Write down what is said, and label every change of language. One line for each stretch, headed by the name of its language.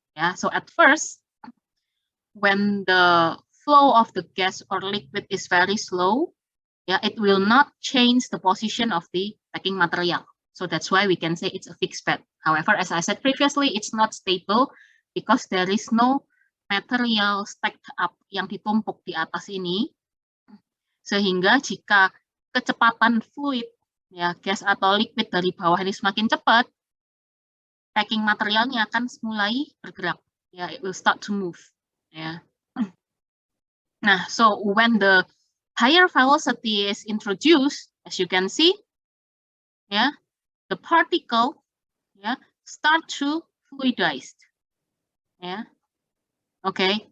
English: Yeah, so at first, when the flow of the gas or liquid is very slow, it will not change the position of the packing material. So that's why we can say it's a fixed bed. However, as I said previously, it's not stable because there is no material stacked up
Indonesian: yang ditumpuk di atas ini Sehingga jika kecepatan fluid, ya gas atau liquid dari bawah ini semakin cepat, packing materialnya akan mulai bergerak.
English: Ya, it will start to move. Ya. Nah, so when the higher velocity is introduced, as you can see, yeah, the particle, yeah, start to fluidize. Yeah. Okay.